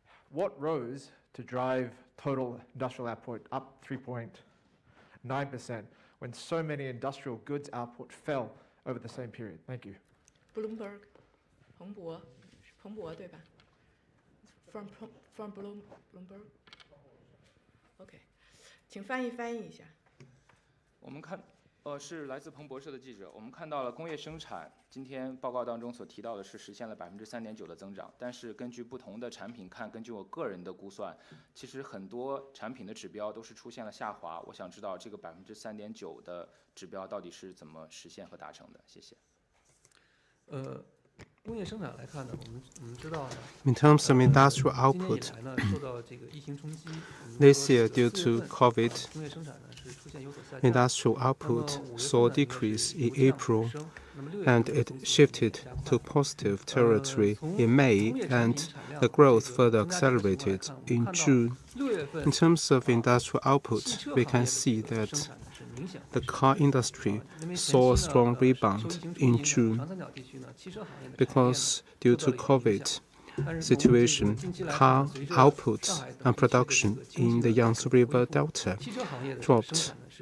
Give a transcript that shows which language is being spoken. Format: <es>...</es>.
<en>What rose to drive total industrial output up 3.9% when so many industrial goods output fell over the same period? Thank you. Bloomberg,</en> <zh>彭博对吧</zh> <en>？From Bloomberg.</en> <zh>OK， 请翻译一下。我们看，是来自彭博社的记者。我们看到了工业生产，今天报告当中所提到的是实现了3.9%的增长，但是根据不同的产品看，根据我个人的估算，其实很多产品的指标都是出现了下滑。我想知道这个3.9%的指标到底是怎么实现和达成的？谢谢。工业生产来看呢，我们知道呢。</zh> <en>In terms of industrial output,</en> <zh>今年以来呢，受到这个疫情冲击。</zh> <en>This year, due to COVID,</en> <zh>工业生产呢是出现有所下降。</zh> <en>industrial output saw a decrease in April, and it shifted to positive territory in May, and the growth further accelerated in June. In terms of industrial output, we can see that the car industry saw a strong rebound in June because due to COVID situation, car output and production in the Yangtze River Delta dropped.</en>